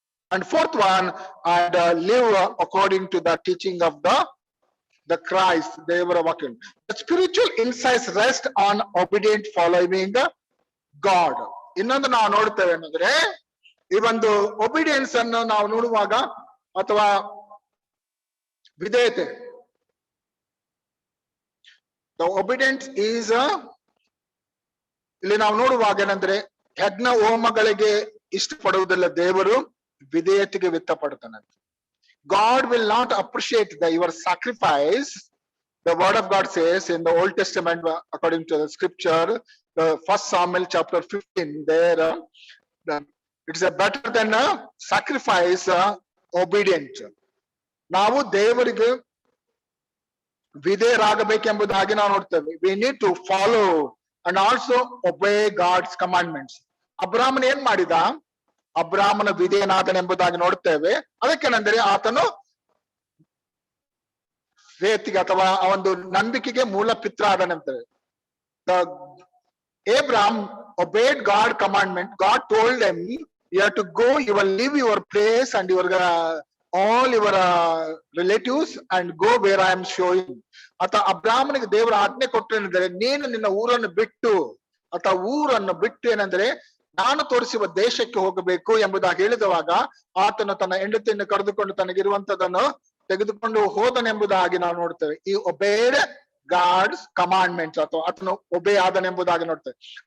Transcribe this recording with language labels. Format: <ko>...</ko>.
<en>And fourth one, and live according to the teaching of the Christ,</en> <kn>devara vakya.</kn> <en>The spiritual insights rest on obedient following God.</en> <kn>ಇನ್ನೊಂದು ನಾವು ನೋಡ್ತೇವೆ ಏನಂದ್ರೆ, ಈ ಒಂದು obedience ಅನ್ನು ನಾವು ನೋಡುವಾಗ ಅಥವಾ ವಿಧೇಯತೆ,</kn> <en>the obedience is</en> <kn>ಇಲ್ಲಿ ನಾವು ನೋಡುವಾಗ ಏನಂದ್ರೆ, ಯಜ್ಞ ಹೋಮಗಳಿಗೆ ಇಷ್ಟಪಡುವುದಿಲ್ಲ ದೇವರು, ವಿಧೇಯತೆಗೆ ವ್ಯಕ್ತಪಡ್ತಾನೆ.</kn> <en>God will not appreciate your sacrifice. The word of God says in the Old Testament, according to the scripture, the 1 Samuel chapter 15, there it's a better than a sacrifice obedient.</en> <kn>ನಾವು ದೇವರಿಗೆ ವಿಧೇಯರಾಗಬೇಕೆಂಬುದಾಗಿ ನಾವು ನೋಡ್ತೇವೆ.</kn> <en>We need to follow and also obey God's commandments.</en> <kn>ಅಬ್ರಾಮನ್ ಏನ್ ಮಾಡಿದ? ಅಬ್ರಾಮನ ವಿಧೇಯನಾದನೆಂಬುದಾಗಿ ನೋಡ್ತೇವೆ. ಅದಕ್ಕೇನೆಂದರೆ ಆತನು ಫೇತ್ಗೆ ಅಥವಾ ಆ ಒಂದು ನಂಬಿಕೆಗೆ ಮೂಲ ಪಿತ್ರ ಆದನಂತಾರೆ.</kn> <en>Abraham obeyed God commandment. God told him, you have to go, you will leave your place and your all your relatives and go where I am showing.</en> <kn>ಅಥವಾ ಅಬ್ರಾಹ್ಮನಿಗೆ ದೇವರ ಆಜ್ಞೆ ಕೊಟ್ಟೇನೆಂದರೆ, ನೀನು ನಿನ್ನ ಊರನ್ನು ಬಿಟ್ಟು ಅಥವಾ ಊರನ್ನು ಬಿಟ್ಟು ಏನಂದ್ರೆ ನಾನು ತೋರಿಸುವ ದೇಶಕ್ಕೆ ಹೋಗಬೇಕು ಎಂಬುದಾಗಿ ಹೇಳಿದವಾಗ ಆತನು ತನ್ನ ಹೆಂಡತಿಯನ್ನು ಕರೆದುಕೊಂಡು ತನಗಿರುವಂತದನ್ನು ತೆಗೆದುಕೊಂಡು ಹೋದನೆಂಬುದಾಗಿ ನಾವು ನೋಡ್ತೇವೆ. ಈ</kn> <en>obeyed God's commandments</en> <kn>ಅಥವಾ ಆತನು ಒಬೇ ಆದನೆಂಬುದಾಗಿ ನೋಡ್ತೇವೆ.</kn>